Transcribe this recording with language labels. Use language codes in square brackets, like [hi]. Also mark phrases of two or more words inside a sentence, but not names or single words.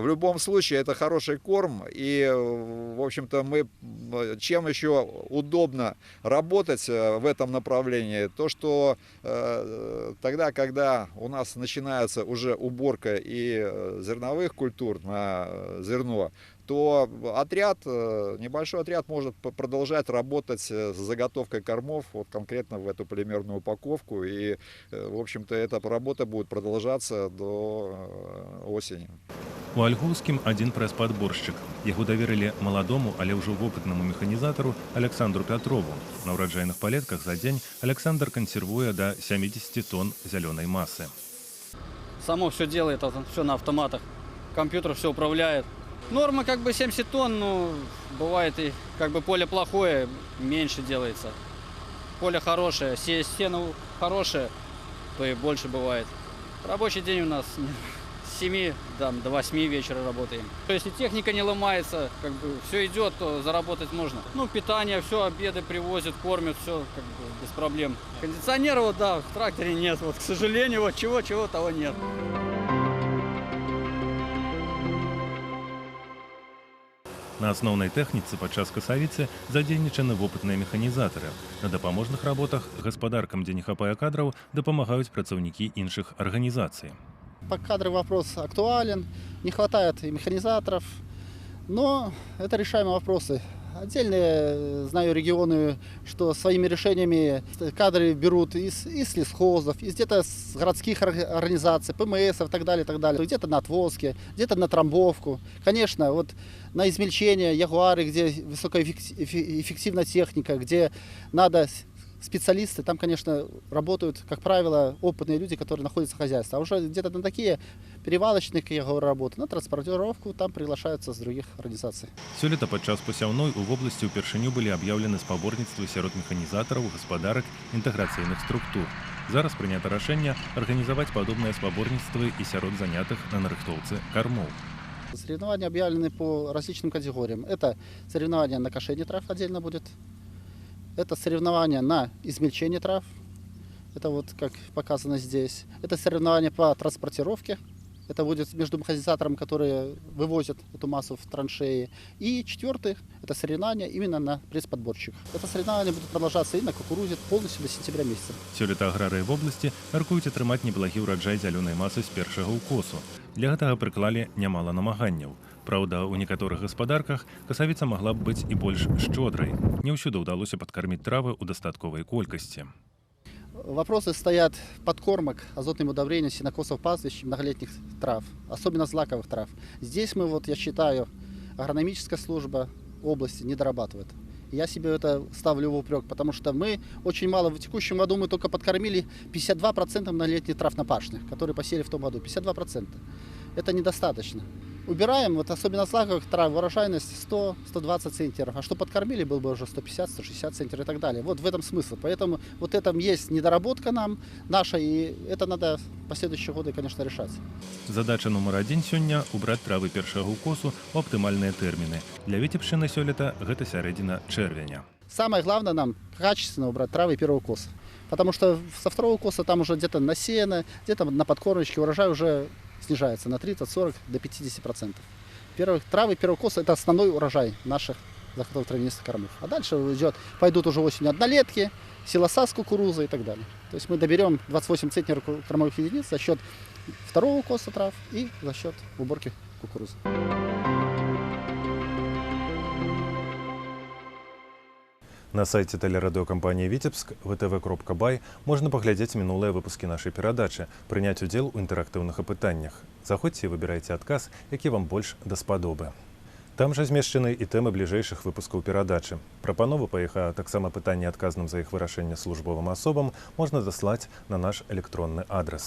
[ru] В любом случае это хороший корм, и, в общем-то, чем еще удобно работать в этом направлении, то, что тогда, когда у нас начинается уже уборка и зерновых культур на зерно, то небольшой отряд может продолжать работать с заготовкой кормов, вот конкретно в эту полимерную упаковку, и, в общем-то, эта работа будет продолжаться до осени. [be] У Альгоўскім адзін прэс-падборшчык. Яго даверылі маладому, але ўжо вопытнаму механізатару Александру Пятрову. На ўраджайных палетках за дзень Александр [ru] консервуе до 70 тонн зеленой массы. Само все делает, все на автоматах. Компьютер все управляет. Норма как бы 70 тонн, но бывает и как бы поле плохое, меньше делается. Поле хорошее, сено хорошее, то и больше бывает. Рабочий день у нас с 7 до 8 вечера работаем. Если техника не ломается, как бы все идет, то заработать можно. Ну, питание, все, обеды привозят, кормят, все как бы без проблем. Кондиционера, вот, да, в тракторе нет, вот, к сожалению, вот чего того нет. [be] На асноўнай тэхніцы падчас касавіцы задзейнічаны вопытныя механізатары. На дапаможных работах гаспадаркам, дзе не хапае кадраў, дапамагаюць працаўнікі іншых арганізацый. [ru] По кадровый вопрос актуален, не хватает и механизаторов, но это решаемые вопросы. Отдельные, знаю, регионы, что своими решениями кадры берут из лесхозов, из где-то с городских организаций, ПМС и так далее, где-то на отвозки, где-то на трамбовку. Конечно, вот на измельчение, ягуары, где высокоэффективная техника, где надо специалисты, там, конечно, работают, как правило, опытные люди, которые находятся в хозяйстве. А уже где-то на такие перевалочные, как я говорю, работы, на транспортировку там приглашаются с других организаций. [be] Сёлета падчас пасяўной у вобласці ўпершыню былі аб'яўлены спаборніцтвы сярод механізатараў, гаспадарак, інтэграцыйных структур. Зараз прынята рашэнне арганізаваць падобныя спаборніцтвы і сярод занятых на нарыхтоўцы кормов. [ru] Соревнования объявлены по различным категориям. Это соревнования на кошение трав отдельно будет. Это соревнования на измельчение трав. Это вот как показано здесь. Это соревнования по транспортировке. Это будет между механизатором, которые вывозят эту массу в траншеи. И четвертый – это соревнования именно на пресс-подборщиках. Это соревнования будут продолжаться и на кукурузе полностью до сентября месяца. [be] Сёлета аграрыі вобласці мяркуюць атрымаць неблагі ўраджай зялёнай масы з першага ўкосу. Для гэтага прыклалі нямала намаганняў. Праўда, у некаторых гаспадарках касавіца магла б быць і больш шчодрай. Не ўсюды ўдалося падкарміць травы ў дастатковай колькасці. [ru] Вопросы стоят подкормок, азотным удобрением, сенокосов, пастбищ, многолетних трав, особенно злаковых трав. Здесь мы, вот, я считаю, агрономическая служба области не дорабатывает. Я себе это ставлю в упрек, потому что мы очень мало, в текущем году мы только подкормили 52% многолетних трав на пашнях, которые посеяли в том году, 52%. Это недостаточно. Убираем, вот особенно злаковых трав, урожайность 100-120 центнеров, а что подкормили, был бы уже 150-160 центнеров и так далее. Вот в этом смысл. Поэтому вот этом есть недоработка нам наша, и это надо в последующие годы, конечно, решать. [be] Задача нумар 1 сёння – убраць травы першага ўкосу ў аптымальныя тэрміны. Для віцебшчыны сёлета гэта сярэдзіна чэрвеня. [ru] Самое главное нам качественно убрать травы первого укоса. Потому что со второго укоса там уже где-то на сено, где-то на подкормочке урожай уже снижается на 30, 40 до 50%. Травы первого укоса – это основной урожай наших заготовок травянистых кормов. А дальше пойдут уже осенью однолетки, силоса с кукурузой и так далее. То есть мы доберем 28 центнеров кормовых единиц за счет второго укоса трав и за счет уборки кукурузы. [be] На сайце тэлерадыёкампаніі «Віцебск» vtv.by можна паглядзець мінулыя выпускі нашай перадачы, прыняць удзел у інтэрактыўных апытаннях. Заходзьце і выбірайце адказ, які вам больш даспадобы. Там жа змешчаны і тэмы бліжэйшых выпускаў перадачы. Прапановы па іх, а таксама пытанні адказным за іх вырашэнне службовым асобам можна даслаць на наш электронны адрас.